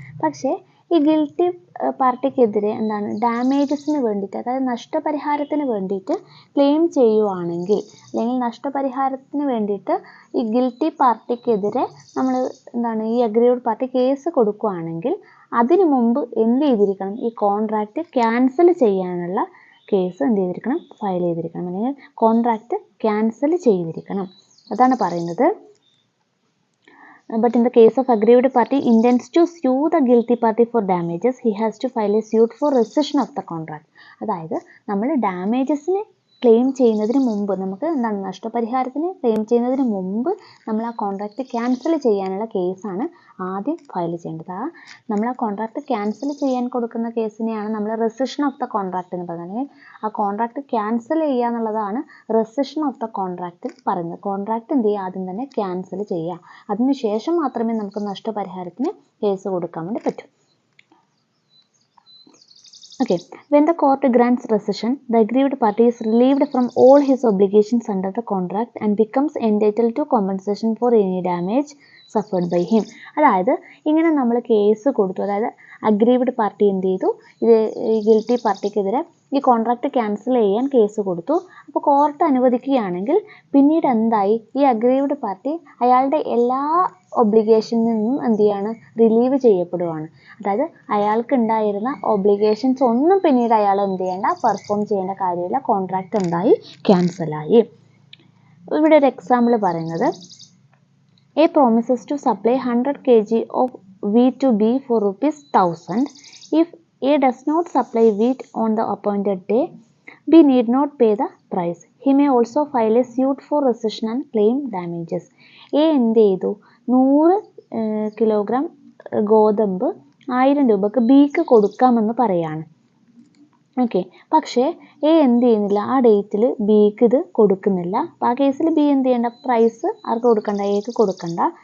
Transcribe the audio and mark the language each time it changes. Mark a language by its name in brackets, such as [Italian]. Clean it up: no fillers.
[Malayalam] പക്ഷേ ഈ ഗിൽറ്റി പാർട്ടിക്കെതിരെ ഡാമേജസിന് വേണ്ടിയിട്ട്, അതായത് നഷ്ടപരിഹാരത്തിന് വേണ്ടിയിട്ട് ക്ലെയിം ചെയ്യുവാണെങ്കിൽ, അല്ലെങ്കിൽ നഷ്ടപരിഹാരത്തിന് വേണ്ടിയിട്ട് ഈ ഗിൽറ്റി പാർട്ടിക്കെതിരെ നമ്മൾ ഈ അഗ്രീവ്ഡ് പാർട്ടി കേസ് കൊടുക്കുകയാണെങ്കിൽ അതിനു മുമ്പ് എന്ത് ചെയ്തിരിക്കണം, ഈ കോൺട്രാക്റ്റ് ക്യാൻസൽ ചെയ്യാനുള്ള കേസ് എന്ത് ചെയ്തിരിക്കണം, ഫയൽ ചെയ്തിരിക്കണം, അല്ലെങ്കിൽ കോൺട്രാക്റ്റ് ക്യാൻസൽ ചെയ്തിരിക്കണം. അതാണ് പറയുന്നത്. [English] But in the case of aggrieved party intends to sue the guilty party for damages, he has to file a suit for rescission of the contract. [Malayalam] അതായത് നമ്മൾ ഡാമേജസിന് ക്ലെയിം ചെയ്യുന്നതിന് മുമ്പ്, നമുക്ക് നഷ്ടപരിഹാരത്തിന് ക്ലെയിം ചെയ്യുന്നതിന് മുമ്പ് നമ്മൾ ആ കോൺട്രാക്റ്റ് ക്യാൻസൽ ചെയ്യാനുള്ള കേസാണ് ആദ്യം ഫയൽ ചെയ്യേണ്ടത്. നമ്മൾ ആ കോൺട്രാക്റ്റ് ക്യാൻസൽ ചെയ്യാൻ കൊടുക്കുന്ന കേസിനെയാണ് നമ്മൾ റെസിഷൻ ഓഫ് ദ കോൺട്രാക്റ്റ് എന്ന് പറയുന്നത്. അല്ലെങ്കിൽ ആ കോൺട്രാക്റ്റ് ക്യാൻസൽ ചെയ്യുക എന്നുള്ളതാണ് റെസിഷൻ ഓഫ് ദ കോൺട്രാക്റ്റ് പറയുന്നത്. കോൺട്രാക്റ്റ് എന്ത് ചെയ്യുക, ആദ്യം തന്നെ ക്യാൻസൽ ചെയ്യുക, അതിനുശേഷം മാത്രമേ നമുക്ക് നഷ്ടപരിഹാരത്തിന് കേസ് കൊടുക്കാൻ വേണ്ടി പറ്റൂ. Okay, when the court grants rescission, the aggrieved party is relieved from all his obligations under the contract and becomes entitled to compensation for any damage suffered by him. അതായത് ഇങ്ങനെ നമ്മൾ കേസ് കൊടുത്തു, അതായത് aggrieved party എന്ത് ചെയ്തു, ഇത് ഈ guilty പാർട്ടിക്കെതിരെ ഈ കോൺട്രാക്റ്റ് ക്യാൻസൽ ചെയ്യാൻ കേസ് കൊടുത്തു. അപ്പോൾ കോർട്ട് അനുവദിക്കുകയാണെങ്കിൽ പിന്നീട് എന്തായി, ഈ അഗ്രീവ്ഡ് പാർട്ടി അയാളുടെ എല്ലാ ഒബ്ലിഗേഷനിൽ നിന്നും എന്ത് ചെയ്യാണ്, റിലീവ് ചെയ്യപ്പെടുവാണ്. അതായത് അയാൾക്ക് ഉണ്ടായിരുന്ന ഒബ്ലിഗേഷൻസ് ഒന്നും പിന്നീട് അയാൾ എന്ത് ചെയ്യേണ്ട, പെർഫോം ചെയ്യേണ്ട കാര്യമില്ല, കോൺട്രാക്റ്റ് എന്തായി, ക്യാൻസലായി. ഇവിടെ ഒരു എക്സാമ്പിൾ പറയുന്നത്, [English] A promises to supply 100 kg of wheat to B for ₹1,000. If A does not supply wheat on the appointed day, B need not pay the price. He may also file a suit for rescission and claim damages. [Malayalam] A എന്ത് ചെയ്തു? 100 kilogram ഗോതമ്പ് 1000 രൂപക്ക് ബിക്ക് കൊടുക്കാമെന്ന് പറയാണ്. Okay, പക്ഷേ A എന്ത് ചെയ്യുന്നില്ല, ആ ഡേറ്റിൽ ബിക്ക് ഇത് കൊടുക്കുന്നില്ല. അപ്പോൾ ആ കേസിൽ ബി എന്ത് ചെയ്യേണ്ട? പ്രൈസ് ആർക്ക് കൊടുക്കണ്ട? എക്ക് കൊടുക്കണ്ട.